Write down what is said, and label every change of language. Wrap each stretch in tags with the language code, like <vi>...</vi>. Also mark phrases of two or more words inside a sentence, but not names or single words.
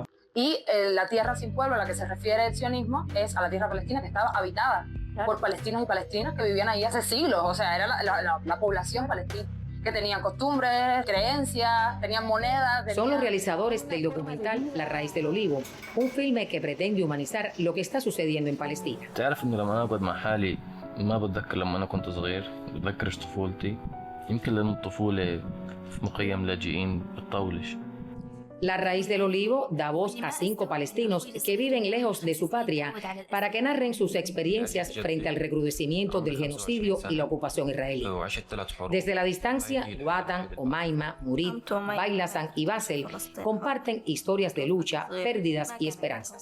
<es>Y la tierra sin pueblo a la que se refiere el sionismo es a la tierra palestina que estaba habitada por palestinos y palestinas que vivían ahí hace siglos, o sea, era la población palestina, que tenían costumbres, creencias, tenían monedas. Son los realizadores del documental La Raíz del Olivo, un filme que pretende humanizar lo que está sucediendo en Palestina.</es> <ar>ما بتذكر لما أنا كنت صغير بتذكرش طفولتي يمكن لأن الطفولة في مخيم لاجئين بتطولش.</ar> <es>La Raíz del Olivo da voz a 5 palestinos que viven lejos de su patria para que narren sus experiencias frente al recrudecimiento del genocidio y la ocupación israelí. Desde la distancia, Watan, Omaima, Murid, Bailasan y Basel comparten historias de lucha, pérdidas y esperanzas.</es>